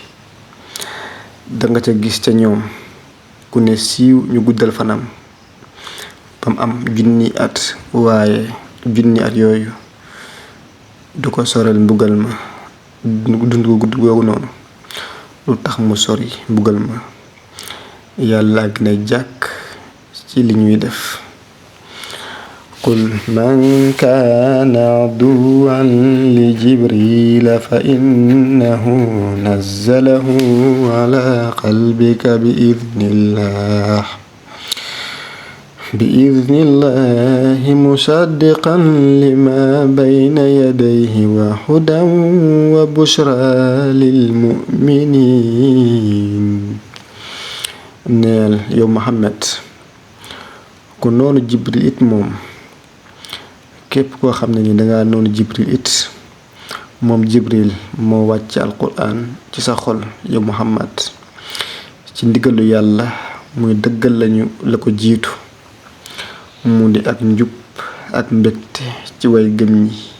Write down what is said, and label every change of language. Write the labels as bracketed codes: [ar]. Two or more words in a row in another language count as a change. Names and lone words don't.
[wo] danga ca gis ca ñoom ku ne siiw ñu guddal fanam bam am 1000 at waaye 1000 at yooyu du ko soreel mbugal ma dund gu gudd googu noonu lu tax mu sori mbugal ma yàlla ak ne jàkk ci li ñuy def. [ar] قل من كان عدوا لجبريل فإنه نزله على قلبك بإذن الله مصدقا لما بين يديه وهدى وبشرى للمؤمنين. [wo] neel yow Muhammad ku noonu Jibril it moom képp koo xam ne ni danga noonu Jibril it moom Jibril moo wàcc alquran ci sa xol yow Muhammad ci ndigalu yàlla muy dëggal la ko jiitu mu di ak njub ak mbégte ci way gëm ñi.